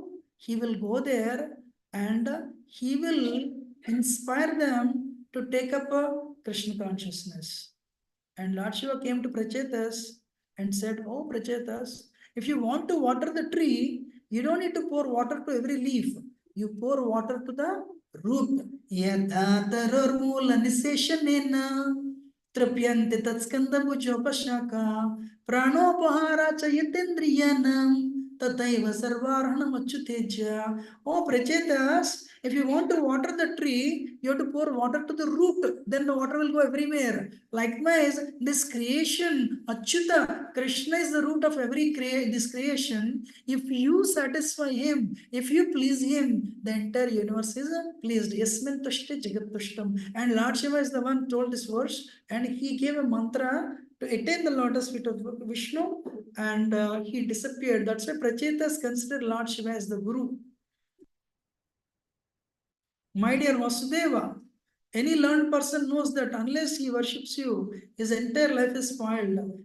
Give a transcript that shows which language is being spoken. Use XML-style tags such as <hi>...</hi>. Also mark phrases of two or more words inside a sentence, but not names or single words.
<en>He will go there and he will inspire them to take up a Krishna consciousness. And Lord Shiva came to Prachetas and said, "Oh Prachetas, if you want to water the tree, you don't need to pour water to every leaf. You pour water to the root.</en> <sa>Yatha tarormula niseshanena trapyante tatskandabhujopashaka pranopahara chayatendriyanam tataiva sarvarhanam achyuteja."</sa> <en>Oh Prachetas, if you want to water the tree, you have to pour water to the root. Then the water will go everywhere. Likewise, this creation, Achyuta, Krishna is the root of this creation. If you satisfy him, if you please him, the entire universe is pleased.</en> <sa>Yasmin tushte jagat tushtam.</sa> <en>And Lord Shiva is the one who told this verse, and he gave a mantra to attain the lotus feet of Vishnu, and he disappeared. That's why Prachetas consider Lord Shiva as the Guru. My dear Vasudeva, any learned person knows that unless he worships you, his entire life is spoiled.</en>